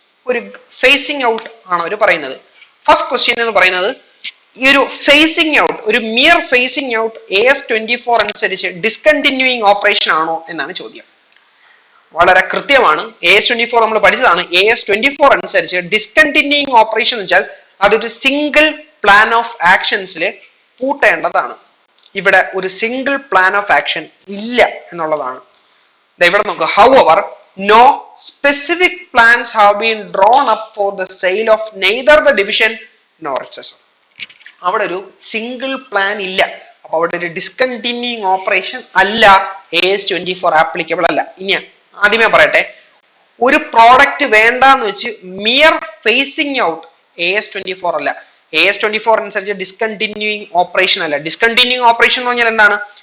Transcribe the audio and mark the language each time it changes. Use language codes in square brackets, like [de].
[ml] ഒരു facing out ആണ് അവർ പറയുന്നത്. ഫസ്റ്റ് ക്വസ്റ്റ്യൻ എന്ന് പറയുന്നത്, ഈ ഒരു ഫേസിംഗ് ഔട്ട്, ഒരു മിയർ ഫേസിംഗ് ഔട്ട് AS24 അനുസരിച്ച് ഡിസ്കണ്ടിന്യൂയിങ് ഓപ്പറേഷൻ ആണോ എന്നാണ് ചോദ്യം. വളരെ കൃത്യമാണ്. AS24 നമ്മൾ പഠിച്ചതാണ്. AS24 അനുസരിച്ച് ഡിസ്കണ്ടിന്യൂയിങ് ഓപ്പറേഷൻ എന്ന് വെച്ചാൽ അതൊരു സിംഗിൾ പ്ലാൻ ഓഫ് ആക്ഷൻസിൽ പൂട്ടേണ്ടതാണ്. ഇവിടെ ഒരു സിംഗിൾ പ്ലാൻ ഓഫ് ആക്ഷൻ ഇല്ല എന്നുള്ളതാണ്. ഇവിടെ നോക്കുക. [en] However, no specific plans have been drawn up for the sale of neither the division nor its assets. [ml] അവിടെ ഒരു സിംഗിൾ പ്ലാൻ ഇല്ല. അപ്പൊ അവിടെ ഒരു ഡിസ്കണ്ടിന്യൂയിങ് ഓപ്പറേഷൻ അല്ല. AS24 ആപ്ലിക്കബിൾ അല്ല. ഇനി ആദ്യമേ പറയട്ടെ, ഒരു പ്രോഡക്റ്റ് വേണ്ടാന്ന് വെച്ച് മിയർ ഫേസിംഗ് ഔട്ട് AS24 അല്ല. AS24 അനുസരിച്ച് ഡിസ്കണ്ടിന്യൂയിങ് ഓപ്പറേഷൻ അല്ല. ഡിസ്കണ്ടിന്യൂയിങ് ഓപ്പറേഷൻ എന്ന് പറഞ്ഞാൽ എന്താണ്?